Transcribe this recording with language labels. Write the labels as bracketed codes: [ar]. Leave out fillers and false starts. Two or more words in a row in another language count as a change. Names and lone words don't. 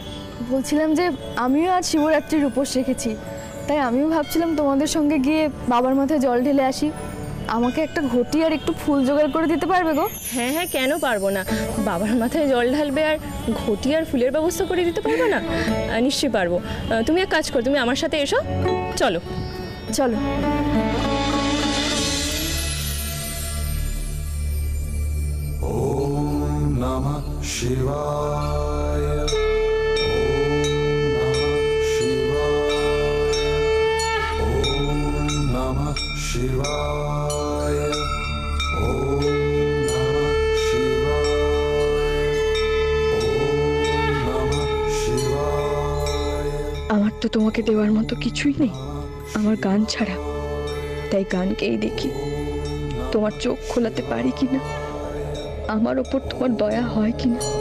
[bn] বলছিলাম যে আমিও আজ শিবরাত্রির উপোস রেখেছি, তাই আমিও ভাবছিলাম তোমাদের সঙ্গে গিয়ে বাবার মাথায় জল ঢেলে আসি। আমাকে একটা ঘটি আর একটু ফুল জোগাড় করে দিতে পারবে গো? হ্যাঁ হ্যাঁ, কেন পারবো না। বাবার মাথায় জল ঢালবে আর ঘটি আর ফুলের ব্যবস্থা করে দিতে পারবো না? নিশ্চয়ই পারবো। তুমি এক কাজ করো, তুমি আমার সাথে এসো, চলো চলো। [sa] नमः शिवाय ओम नमः शिवाय ओम नमः शिवाय ओम नमः शिवाय। [bn] আমার তো তোমাকে দেওয়ার মতো কিছুই নেই আমার গান ছাড়া, তাই গানকেই দেখি তোমার চোখ খোলাতে পারি কিনা, আমার ওপর তোমার দয়া হয় কিনা।